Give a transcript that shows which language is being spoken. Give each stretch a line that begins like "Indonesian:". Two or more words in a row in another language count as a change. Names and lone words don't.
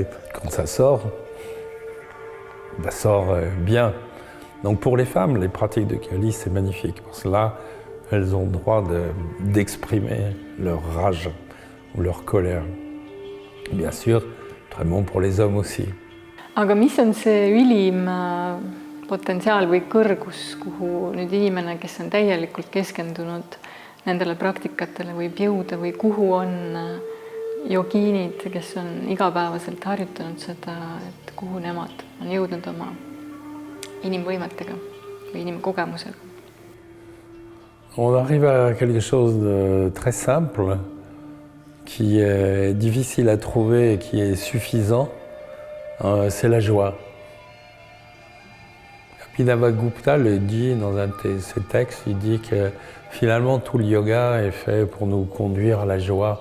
French: Quand ça sort bien. Donc pour les femmes, les pratiques de Kali, c'est magnifique parce que là, elles ont le droit d'exprimer leur rage ou leur colère. Bien sûr, très bon pour les hommes aussi.
Estonian: Aga mis on see ülim potentsiaal või kõrgus, kuhu nüüd inimene, kes on täielikult keskendunud nendele praktikatele, võib jõuda või kuhu on jogiinid, kes on igapäevaselt harjutanud seda, et kuhu nemad on jõudnud oma inimvõimetega või inimkogemusega?
French: On arrive à quelque chose de très simple, qui est difficile à trouver et qui est suffisant, c'est la joie. Abhinavagupta le dit dans un de ses textes, il dit que finalement tout le yoga est fait pour nous conduire à la joie.